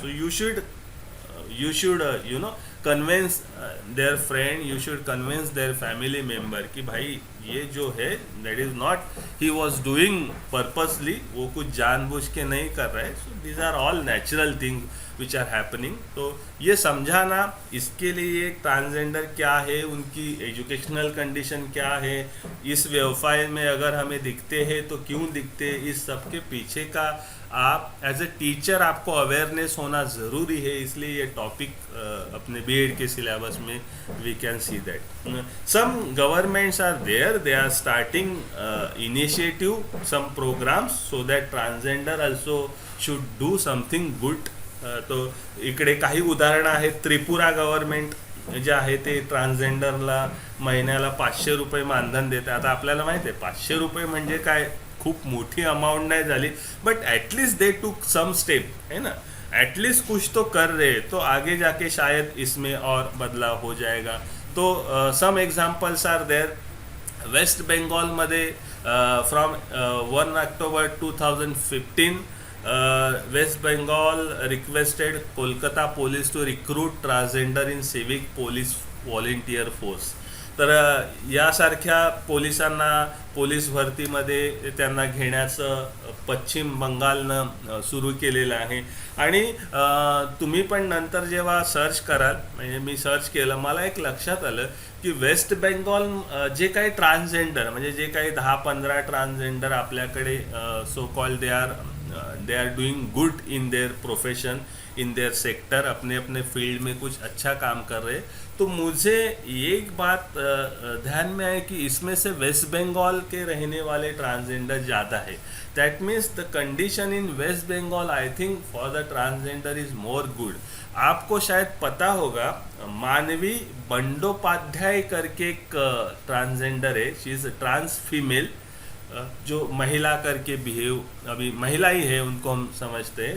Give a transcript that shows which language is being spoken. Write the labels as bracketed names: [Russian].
[English] so you should convince their friend, you should convince their family member [Hindi] कि भाई ये जो है [English] that is not he was doing purposely, [Hindi] वो कुछ जानबूझ के नहीं कर रहा है. [English] So these are all natural things. Which are happening. [Hindi] तो ये समझाना, इसके लिए ट्रांसजेंडर क्या है, उनकी एजुकेशनल कंडीशन क्या है, इस व्यवसाय में अगर हमें दिखते हैं तो क्यों दिखते हैं, इस सब के पीछे का आप एज ए टीचर आपको अवेयरनेस होना ज़रूरी है। इसलिए ये टॉपिक अपने बीएड के सिलेबस में [English] We can see that some governments are there, they are starting initiative some programs so that transgender also should do something good. [Marathi] तो इकडे काही उदाहरणं आहेत. त्रिपुरा गव्हर्नमेंट जे आहे ते ट्रान्सजेंडरला महिन्याला 500 रुपये मानधन देते. आता आपल्याला माहिती आहे 500 रुपये म्हणजे काय खूप मोठी अमाउंट नहीं झाली, [English] but at least they took some step, [Hindi] है ना, एटलीस्ट कुछ तो कर रहे, तो आगे जाके शायद इसमें और बदलाव हो जाएगा. [English] तो some examples are there. West Bengal मध्ये from 1 October 2015 West Bengal requested Kolkata police to recruit transgender in civic police volunteer force. [Marathi] तर यासारख्या पोलिसांना पोलीस भरतीमध्ये त्यांना घेण्याचं पश्चिम बंगालनं सुरू केलेलं आहे. आणि तुम्ही पण नंतर जेव्हा सर्च कराल, म्हणजे मी सर्च केलं, मला एक लक्षात आलं की वेस्ट बेंगॉल जे काही ट्रान्सजेंडर, म्हणजे जे काही 10-15 ट्रान्सजेंडर आपल्याकडे [English] so called they are doing good in their profession, in their sector, [Hindi] अपने अपने फील्ड में कुछ अच्छा काम कर रहे. तो मुझे एक बात ध्यान में है कि इसमें से वेस्ट बंगाल के रहने वाले ट्रांसजेंडर ज़्यादा है. [English] That means the condition in West Bengal I think for the transgender is more good. [Hindi] आपको शायद पता होगा, मानवी बंडोपाध्याय करके एक ट्रांसजेंडर है, [English] she is trans female, [Hindi] जो महिला करके बिहेव, अभी महिला ही है उनको हम समझते हैं.